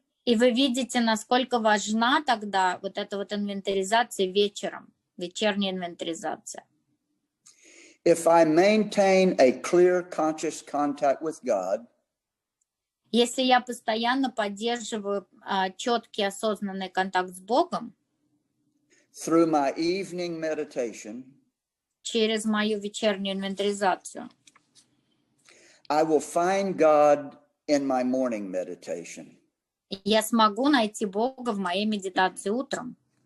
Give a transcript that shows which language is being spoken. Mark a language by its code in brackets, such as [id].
[ru] И вы видите, насколько важна тогда вот эта вот инвентаризация вечером, вечерняя инвентаризация. [en] If I maintain a clear, conscious contact with God, [ru] если я постоянно поддерживаю четкий, осознанный контакт с Богом, [en] through my evening meditation, [ru] через мою вечернюю инвентаризацию, [en] I will find God in my morning meditation. [ru] Я смогу найти Бога в моей медитации утром.